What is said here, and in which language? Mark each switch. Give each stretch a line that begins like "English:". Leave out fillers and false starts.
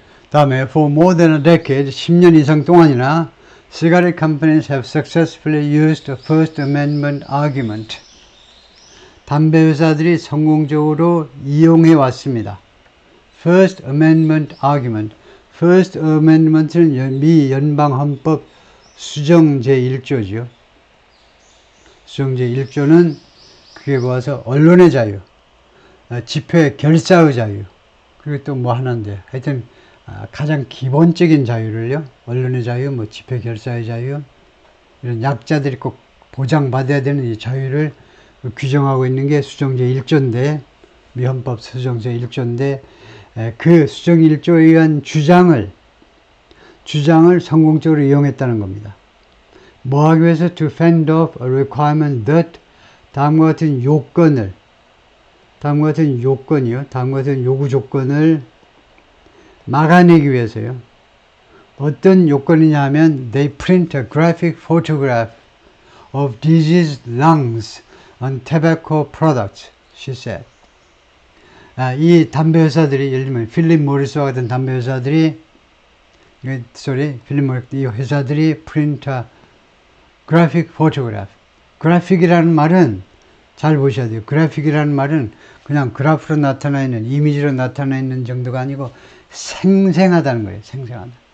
Korean: 다음에
English: for more than a decade
Korean: 10년 이상 동안이나
English: cigarette companies have successfully used the First Amendment argument.
Korean: 담배 회사들이 성공적으로 이용해 왔습니다. First Amendment argument. First Amendment는 미 연방헌법 수정 제1조죠. 수정 제1조는 그게 모아서 언론의 자유, 집회 결사의 자유, 그리고 또 뭐 하나인데 하여튼 가장 기본적인 자유를요, 언론의 자유, 뭐 집회 결사의 자유, 이런 약자들이 꼭 보장받아야 되는 이 자유를 규정하고 있는 게 수정제 1조인데, 미 헌법 수정제 1조인데, 그 수정 1조에 의한 주장을 성공적으로 이용했다는 겁니다. 뭐 하기 위해서
English: to fend off a requirement that
Korean: 다음과 같은 요구 조건을 막아내기 위해서요. 어떤 요건이냐 하면
English: they print a graphic photograph of diseased lungs on tobacco products, she said.
Korean: 이 담배 회사들이 예를 들면 필립 모리스와 같은 담배 회사들이 이 회사들이
English: print a graphic photograph.
Korean: 그래픽이라는 말은 잘 보셔야 돼요. 그래픽이라는 말은 그냥 그래프로 나타나 있는, 이미지로 나타나 있는 정도가 아니고 생생하다는 거예요. 생생하다.